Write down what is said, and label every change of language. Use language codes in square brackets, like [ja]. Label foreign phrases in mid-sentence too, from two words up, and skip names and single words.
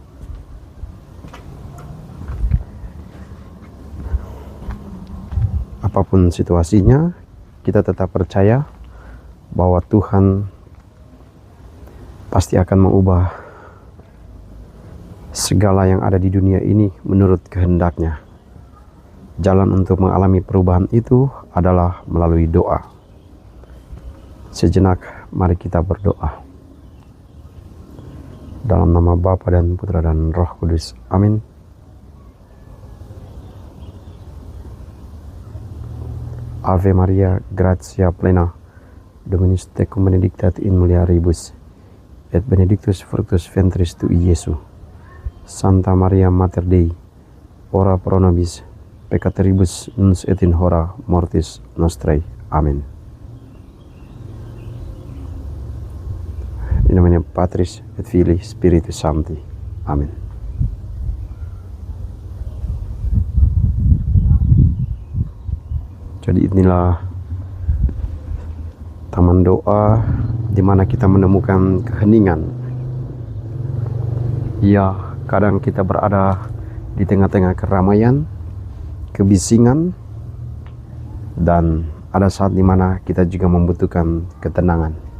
[id] Apapun situasinya, kita tetap percaya bahwa Tuhan pasti akan mengubah segala yang ada di dunia ini menurut kehendaknya. Jalan untuk mengalami perubahan itu adalah melalui doa. Sejenak mari kita berdoa. Dalam nama Bapa dan Putra dan Roh Kudus. Amin. [la] Ave Maria, gratia plena, Dominus tecum benedicta in mulieribus, et benedictus fructus ventris tui, Iesus. Santa Maria Mater Dei, ora pro nobis peccatoribus nunc et in hora mortis nostrae. [id] Amin. [la] In nomine Patris et Filii Spiritus Sancti. [id] Amin. Jadi inilah taman doa di mana kita menemukan keheningan. Ya, kadang kita berada di tengah-tengah keramaian, kebisingan, dan ada saat di mana kita juga membutuhkan ketenangan.